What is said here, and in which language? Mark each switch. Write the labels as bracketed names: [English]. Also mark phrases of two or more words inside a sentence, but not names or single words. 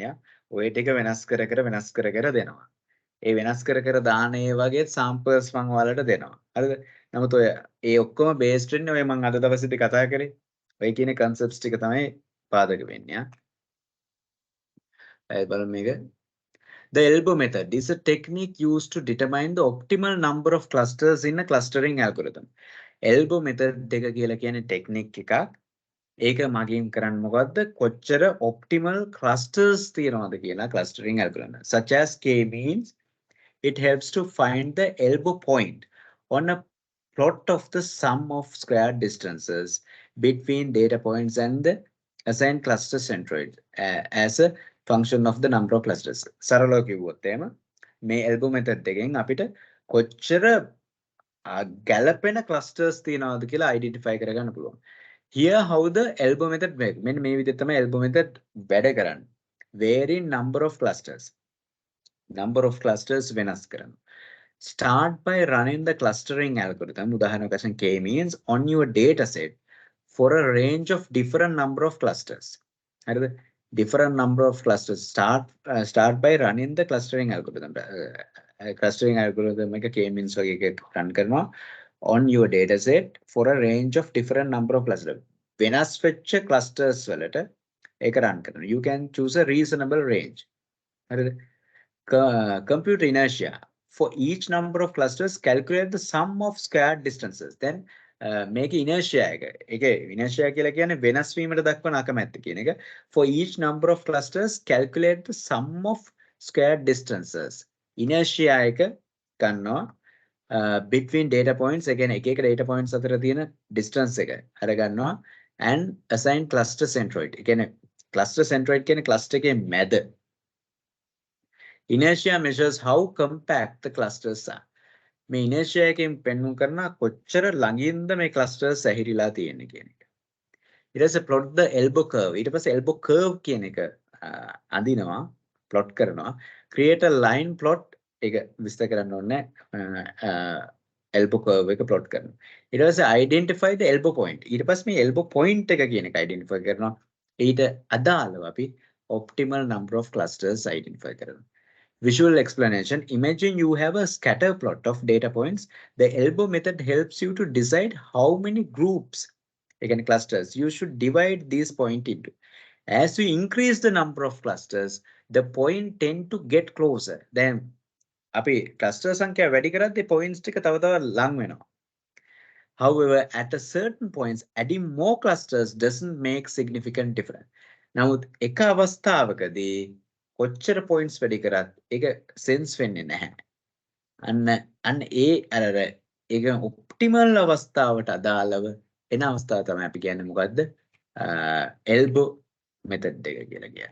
[Sinhala] ඔය ටික වෙනස් කර කර දෙනවා. ඒ වෙනස් කර දාන ඒ වගේ samples මම ඔයාලට දෙනවා. හරිද? නමුත් ඔය ඒ ඔක්කොම based වෙන්නේ ඔය මම අද දවසේදී කතා කරේ. ඔය කියන concepts ටික තමයි පාදක වෙන්නේ. බලමු මේක. [English] The elbow method is a technique used to determine the optimal number of clusters in a clustering algorithm. elbow method [Sinhala] එක කියලා කියන්නේ technique එකක්. ඒක මගින් කරන්නේ මොකද්ද? කොච්චර [English] optimal clusters [Sinhala] තියනවද කියලා [English] clustering algorithm. Such as k-means, it helps to find the elbow point on a plot of the sum of square distances between data points and the assigned cluster centroid as a function of the number of clusters. [Sinhala] සරලව කිව්වොත් එහෙම මේ [English] elbow method [Sinhala] එකෙන් අපිට කොච්චර ගැලපෙන clusters තියනවාද කියලා identify කරගන්න පුළුවන්. [English] Here how the elbow method works. [Sinhala] මෙන්න මේ විදිහට තමයි [English] elbow method [Sinhala] වැඩ කරන්නේ. [English] Varying number of clusters. Number of clusters [Sinhala] වෙනස් කරනවා. [English] Start by running the clustering algorithm. [Sinhala] උදාහරණයක් වශයෙන් [English] k-means on your data set for a range of different number of clusters. හරිද? Different number of clusters. Start by running the clustering algorithm. Clustering algorithm එක k-means [Sinhala] වගේ එකක් [English] run කරනවා on your data set for a range of different number of clusters. [Sinhala] වෙනස් වෙච්ච clusters වලට ඒක run කරනවා. [English] You can choose a reasonable range. හරිද? Compute inertia. For each number of clusters, calculate the sum of squared distances. Then make inertia [Sinhala] එක. ඒකේ inertia කියලා කියන්නේ වෙනස් වීමට දක්වන අකමැත්ත කියන එක. [English] For each number of clusters, calculate the sum of squared distances. [Sinhala] Inertia එක ගන්නවා [English] between data points. [Sinhala] again එක එක [English] data points [Sinhala] අතර තියෙන distance එක අරගන්නවා [English] and assign cluster centroid. [Sinhala] ඒ කියන්නේ [English] cluster centroid [Sinhala] කියන්නේ cluster එකේ මැද. [English] Inertia measures how compact the clusters are. [Sinhala] මේ inertia එකෙන් පෙන්වු කරන කොච්චර ළඟින්ද මේ clusters ඇහිරිලා තියෙන්නේ කියන එක. ඊට පස්සේ [English] plot the elbow curve. [Sinhala] ඊට පස්සේ [English] elbow curve [Sinhala] කියන එක අඳිනවා, plot කරනවා. [English] Create a line plot [Sinhala] එක විස්තර කරන්න ඕනේ. [English] elbow curve එක plot කරනවා. [Sinhala] ඊට පස්සේ [English] identify the elbow point. [Sinhala] ඊට පස්සේ මේ [English] elbow point [Sinhala] එක කියන එක identify කරනවා. ඊට අදාළව අපි [English] optimal number of clusters [Sinhala] identify කරනවා. [English] Visual explanation. Imagine you have a scatter plot of data points. The elbow method helps you to decide how many groups, again clusters, you should divide these points into. As you increase the number of clusters, the point tend to get closer. Then, [Sinhala] අපි cluster සංඛ්‍යා වැඩි කරද්දී points ටික තව තව ලං වෙනවා. [English] However, at a certain points, adding more clusters doesn't make significant difference. [Sinhala] නමුත් එක අවස්ථාවකදී කොච්චර points වැඩි කරත් ඒක sense වෙන්නේ නැහැ. අන්න ඒ අර ඒක optimal අවස්ථාවට අදාළව එන අවස්ථාව තමයි අපි කියන්නේ මොකද්ද? [English] elbow method [Sinhala] එක කියලා කියන්නේ.